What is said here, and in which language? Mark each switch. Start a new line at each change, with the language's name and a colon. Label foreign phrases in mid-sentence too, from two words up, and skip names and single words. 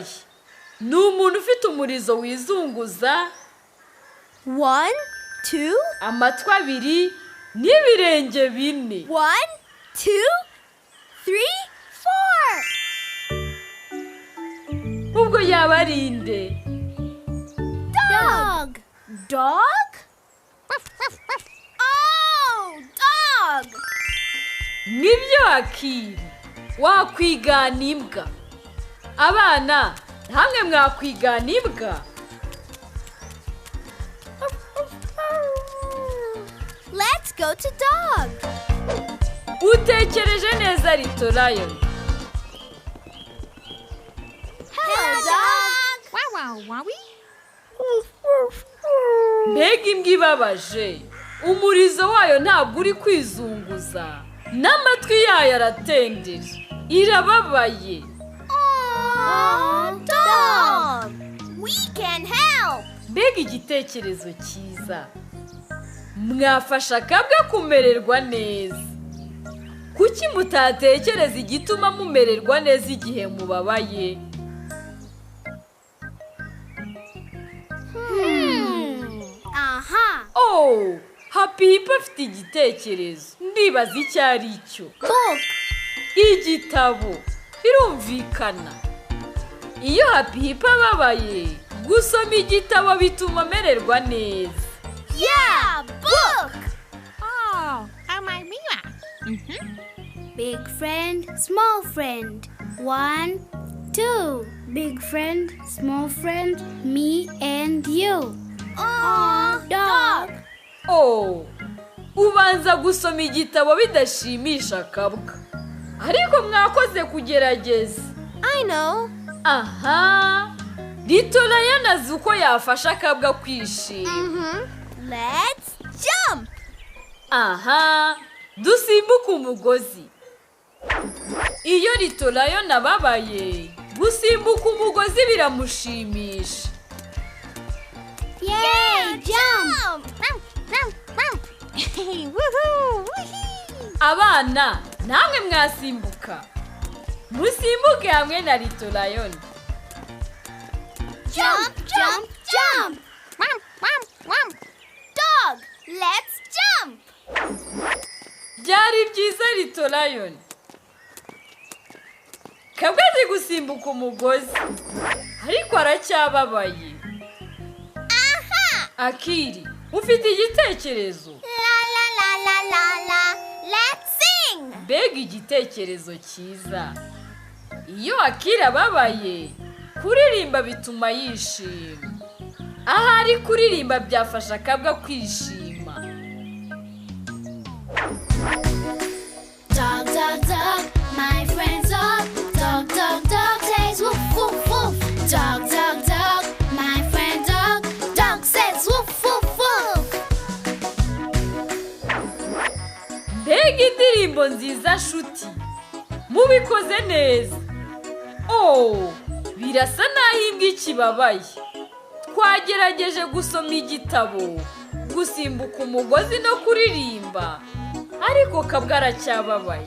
Kinyarwanda: Ni umuntu ufite umurizo wizunguza. 1, 2, Amatwi abiri n'ibirenge bine. 1, 2, 3, 4. Ubwo yaba ari inde?
English: Dog. Dog? Oh, dog.
Kinyarwanda: Nibyo Akili. Wakwigana imbwa. Abana, hamwe mwakwigana imbwa.
English: Let's go to dog.
Kinyarwanda: Utekereje neza Litorayo.
English: Hello, dog.
Kinyarwanda: Mbega imbwa ibabaje. Umurizo wayo ntabwo uri kwizunguza. N'amatwi yayo aratendera. Irababaye.
English: Oh, dog. We can help.
Kinyarwanda: Mbega igitekerezo cyiza. Mwafasha Kabwa kumererwa neza. Kuki mutatekereza igituma mumererwa neza igihe mubabaye? Aha. Oh, Happy Hippo afite igitekerezo. Ndibaza icyo ari cyo. Book. Igitabo. Birumvikana. Iyo Happy Hippo ababaye, gusoma igitabo bituma amererwa neza.
English: Yeah, book. Oh, Big friend, small friend. 1, 2. Big friend, small friend, me and you. Oh, dog.
Kinyarwanda: Oh, ubanza gusoma igitabo bidashimisha Kabwa. Ariko mwakoze kugerageza.
English: I know. Aha.
Kinyarwanda: Litora yanazi uko yafasha Kabwa kwishima.
English: Let's jump.
Kinyarwanda: Aha. Dusimbuka umugozi. Iyo Litora yo nababaye, gusimbuka umugozi biramushimisha.
English: Yay, jump.
Kinyarwanda: Abana, namwe mwasimbuka. Musimbuke hamwe na Little Lion.
English: Jump, jump, jump. Dog, let's jump.
Kinyarwanda: Byari byiza Little Lion. Kabwa azi gusimbuka umugozi, ariko aracyababaye. Aha! Akili, ufite igitekerezo? La la la la la la.
English: Let's sing.
Kinyarwanda: Mbega igitekerezo cyiza. Iyo Akili ababaye, kuririmba bituma yishima. Ahari kuririmba byafasha Kabwa kwishima.
English: Dog, dog, dog, my friend's dog. Dog, dog, dog says woof, woof, woof. Dog, dog, dog, my friend dog. Dog says woof, woof, woof.
Kinyarwanda: Mbega indirimbo nziza shuti. Mubikoze neza. Oh, birasa naho imbwa ikibabaye. Twagerageje gusoma igitabo, gusimbuka umugozi no kuririmba, ariko Kabwa aracyababaye.